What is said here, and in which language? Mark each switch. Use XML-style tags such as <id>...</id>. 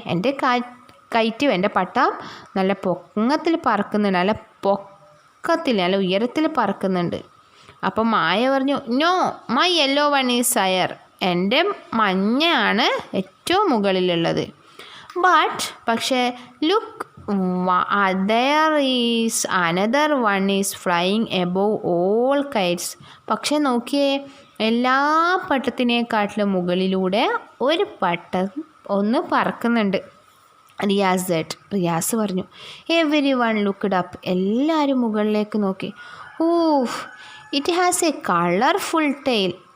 <ml>എൻ്റെ കൈറ്റ്, എൻ്റെ പട്ടം നല്ല പൊക്കത്തിൽ പറക്കുന്നുണ്ട്, നല്ല പൊക്കത്തിൽ, നല്ല ഉയരത്തിൽ പറക്കുന്നുണ്ട്. അപ്പം മായ പറഞ്ഞു,</ml> <en>No, my yellow one is higher.</en> <ml>എൻ്റെ മഞ്ഞയാണ് ഏറ്റവും മുകളിലുള്ളത്.</ml> <en>പക്ഷേ look there is another one is flying above all kites.</en> <ml>പക്ഷെ നോക്കിയേ, എല്ലാ പട്ടത്തിനേക്കാട്ടിലും മുകളിലൂടെ ഒരു പട്ടം ഒന്ന് പറക്കുന്നുണ്ട്. റിയാസ് പറഞ്ഞു.</ml> <en>Everyone looked up.</en> <ml>എല്ലാവരും മുകളിലേക്ക് നോക്കി.</ml> <en>Oof, it has a colourful tail.</en>